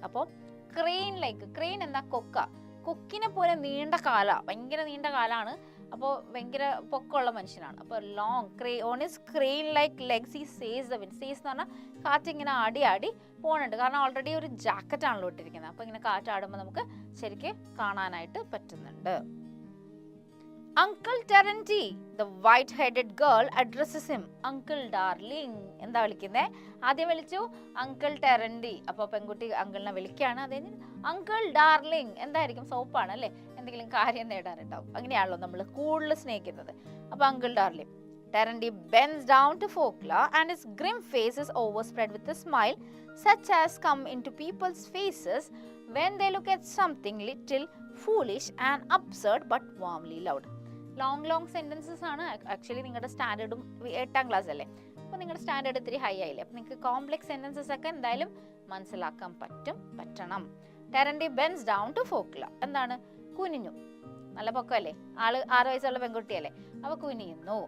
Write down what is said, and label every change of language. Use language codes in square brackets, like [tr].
[ml] അപ്പോൾ crane like, crane എന്താ? കൊക്കിനെ പോലെ നീണ്ട കാല, ഭയങ്കര നീണ്ട കാലാണ്. അപ്പോൾ ഭയങ്കര പൊക്കമുള്ള മനുഷ്യനാണ്. അപ്പോൾ [en] Long on his crane like legs he says the wind. [ml] Says എന്ന് പറഞ്ഞാൽ കാറ്റിങ്ങനെ ആടി പോകുന്നുണ്ട്. കാരണം ഓൾറെഡി ഒരു ജാക്കറ്റ് ആണല്ലോ ഇട്ടിരിക്കുന്നത്. അപ്പോൾ ഇങ്ങനെ കാറ്റാടുമ്പോൾ നമുക്ക് ശരിക്കും കാണാനായിട്ട് പറ്റുന്നുണ്ട്. [en] Uncle Terenty, the white-headed girl addresses him. Uncle darling. [ml] എന്താ വിളിക്കുന്നേ? ആദ്യം വിളിച്ചു അങ്കിൾ ടെറൻറ്റി. അപ്പോൾ പെൺകുട്ടി അങ്കിളിനെ വിളിക്കുകയാണ്. അതിന് അങ്കിൾ ഡാർലിംഗ് എന്തായിരിക്കും? സോപ്പാണ് അല്ലേ? എന്തെങ്കിലും കാര്യം നേടാനുണ്ടാവും. അങ്ങനെയാണല്ലോ നമ്മൾ കൂടുതൽ സ്നേഹിക്കുന്നത്. അപ്പോൾ [en] Uncle darling. Terenty bends down to Folkla and his grim face is overspread with a smile such as come into people's faces when they look at something little foolish and absurd but warmly loud. [ml] Long sentences ആണ്. Actually നിങ്ങളുടെ സ്റ്റാൻഡേർഡും 8ാം class അല്ലേ, അപ്പോൾ നിങ്ങളുടെ standard ഇത്തിരി high ആയില്ലേ. അപ്പോൾ നിങ്ങൾക്ക് complex sentences ഒക്കെ എന്തായാലും മനസ്സിലാക്കാൻ പറ്റണം. [en] Terenty bends down to Fokla. [ml] എന്താണ്? കുനിഞ്ഞു. നല്ല പൊക്കമല്ലേ, ആള് 6 വയസ്സുള്ള പെൺകുട്ടിയല്ലേ, അപ്പോൾ കുനിയുന്നു.